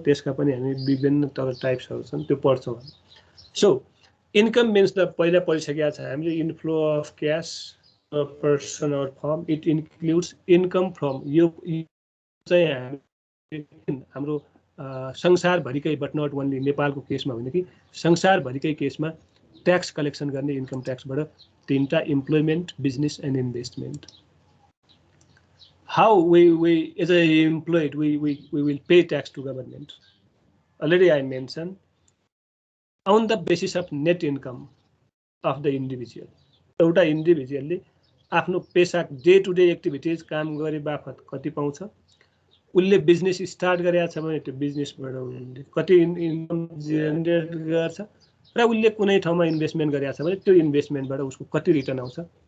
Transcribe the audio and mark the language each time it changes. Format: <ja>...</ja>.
<ne>त्यसका पनि हामी विभिन्न तर टाइप्सहरू छन्, त्यो पढ्छौँ। सो इन्कम मिन्स द पहिला पढिसकेका छ हामीले,</ne> <en>inflow of cash person or firm, it includes income from,</en> <ne>यो चाहिँ हाम्रो संसारभरिकै बट नट ओन्ली नेपालको केसमा होइन कि संसारभरिकै केसमा ट्याक्स कलेक्सन गर्ने इन्कम ट्याक्सबाट तीनटा,</ne> <en>Employment, business and investment. how we as a employed we will pay tax to government. Already I mentioned on the basis of net income of the individual.</en> <ne>एउटा इन्डिभिजुअलले आफ्नो पेसा</ne> <en>day to day activities</en> <ne>काम गरे बापत कति पाउँछ, उसले business start गरेको छ भने त्यो बिजनेसबाट उसले कति इन्कम जेनेरेट गर्छ र उसले कुनै ठाउँमा इन्भेस्टमेन्ट गरेको छ भने त्यो इन्भेस्टमेन्टबाट उसको कति रिटर्न आउँछ,</ne>